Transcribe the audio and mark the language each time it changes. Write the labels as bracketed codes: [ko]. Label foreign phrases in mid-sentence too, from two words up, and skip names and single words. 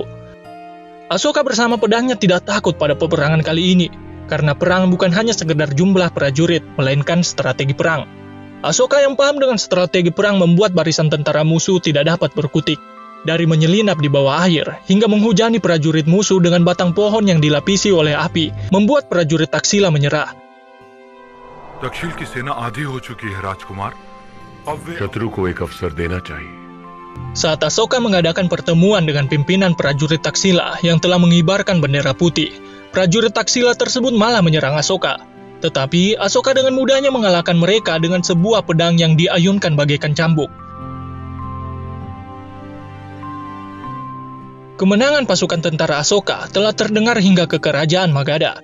[id] Ahsoka bersama pedangnya tidak takut pada peperangan kali ini, karena perang bukan hanya sekedar jumlah prajurit, melainkan strategi perang. Ahsoka yang paham dengan strategi perang membuat barisan tentara musuh tidak dapat berkutik. Dari menyelinap di bawah air, hingga menghujani prajurit musuh dengan batang pohon yang dilapisi oleh api, membuat prajurit Taksila menyerah. [hi] दक्षिण की सेना आधी हो चुकी है राजकुमार। शत्रु को एक अवसर देना चाहिए। [id] Saat Ahsoka mengadakan pertemuan dengan pimpinan prajurit Taksila yang telah mengibarkan bendera putih, prajurit Taksila tersebut malah menyerang Ahsoka. Tetapi Ahsoka dengan mudahnya mengalahkan mereka dengan sebuah pedang yang diayunkan bagaikan cambuk. Kemenangan pasukan tentara Ahsoka telah terdengar hingga ke kerajaan Magadha.